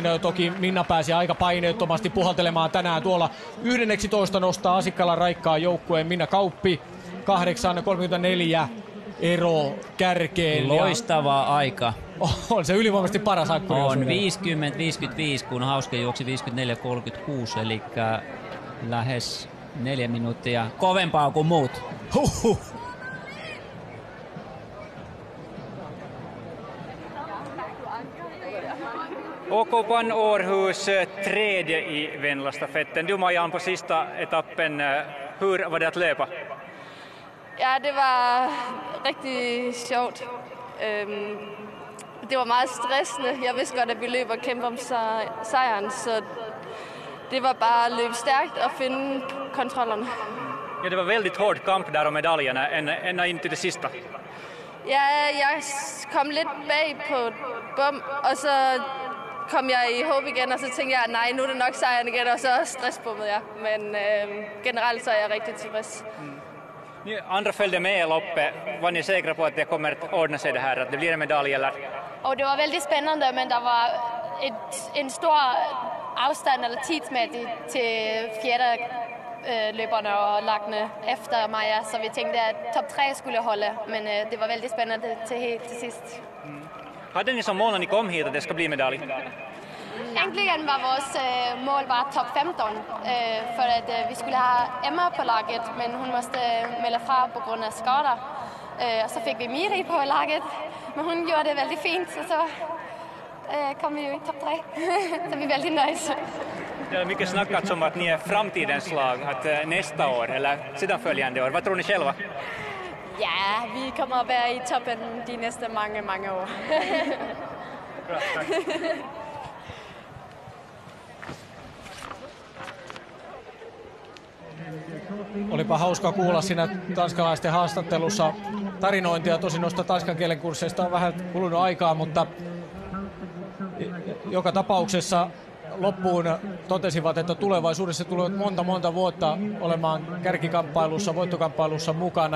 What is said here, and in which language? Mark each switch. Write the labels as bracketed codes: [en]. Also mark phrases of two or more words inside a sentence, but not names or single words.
[fi] Toki Minna pääsi aika paineettomasti puhaltelemaan tänään tuolla 11 nostaa Asikkala Raikkaan joukkueen Minna Kauppi 8.34 ero kärkeen. Loistava aika. On se ylivoimaisesti paras ankkuri. On 50-55, kun Hauske juoksi 54-36, eli lähes 4 minuuttia kovempaa kuin muut. Huhhuh. [sv] OK Pan Århus tredje i Venlastafetten. Du Marianne på sista etappen. Hur var det att löpa? [da] Ja, det var rigtig sjovt. Det var meget stressende. Jeg vidste godt, at vi løb og kæmpe om sejren, så det var bare at løbe stærkt og finde kontrollerne. [sv] Ja, det var väldigt hård kamp där om medaljerna, ända in till det sista. [da] Ja, jeg kom lidt bag på bom, og så kom jeg i håb igen, og så tænkte jeg, nej, nu er det nok sejren igen, og så stressbommede jeg. Men generelt så er jeg rigtig tilfreds. [sv] Andra följde med i loppet. Var ni säkra på att det kommer att ordna sig det här, att det blir en medalj eller? Och det var väldigt spännande, [da] men det var en stor afstand eller tidsmæssigt til fjerde løberne og lagene efter Maja, [sv] så vi tänkte att topp 3 skulle hålla, men det var väldigt spännande till sist. Hade ni som mål när ni kom hit att det ska bli medalj? Egentligen var [da] vores mål [sv] var topp 15, för att vi skulle ha Emma på laget, men hon måste [da] melde fra [sv] på grund av skador. Så fick vi Miri på laget, men hon gjorde det väldigt fint, så kom vi ju i topp 3. Så vi är väldigt nöjda. Det har mycket snackats om att ni är framtidens lag, att nästa år eller sedan följande år. Vad tror ni själva? Ja, vi kommer att vara i toppen de nästa många år. Bra, tack. Olipa hauska kuulla siinä tanskalaisten haastattelussa tarinointia. Tosin noista tanskan kielen kursseista on vähän kulunut aikaa, mutta joka tapauksessa loppuun totesivat, että tulevaisuudessa tulevat monta vuotta olemaan kärkikamppailussa, voittokamppailussa mukana.